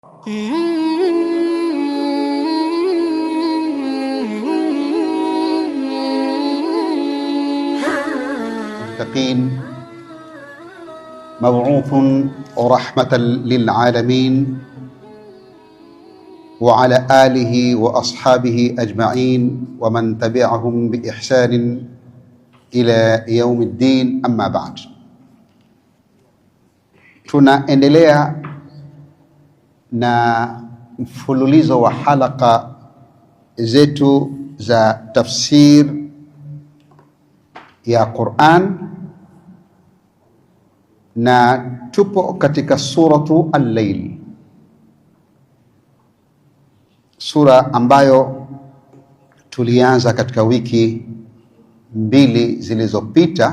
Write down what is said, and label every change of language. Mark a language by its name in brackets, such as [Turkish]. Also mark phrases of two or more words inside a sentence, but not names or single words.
[Arabic] المتقين مبعوث رحمة للعالمين وعلى آله وأصحابه أجمعين ومن تبعهم بإحسان إلى يوم الدين. أما بعد, [Swahili] tunaendelea na mfululizo wa halaka zetu za tafsir ya Qur'an, na tupo katika suratu Al-Layl, sura ambayo tulianza katika wiki mbili zilizopita.